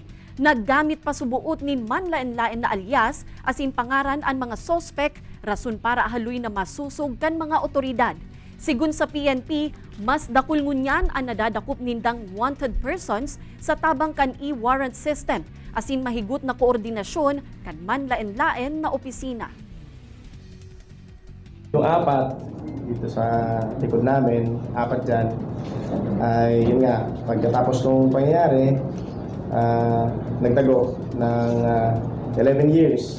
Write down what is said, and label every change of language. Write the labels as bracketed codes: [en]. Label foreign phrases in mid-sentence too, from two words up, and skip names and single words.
[bik] Naggamit pa subuot ni manlaen-laen na alias asin pangaran ang mga sospek rason para haluy na masusog kan mga otoridad. Sigun sa PNP, mas dakul ngunyan ang nadadakop nindang [en] wanted persons [bik] sa tabang kan e-warrant system asin mahigot na koordinasyon kan manlaen-laen na opisina. [tl] Yung apat dito sa likod namin, apat dyan, ay yun nga, pagkatapos nung pangyayari, nagtago ng 11 years.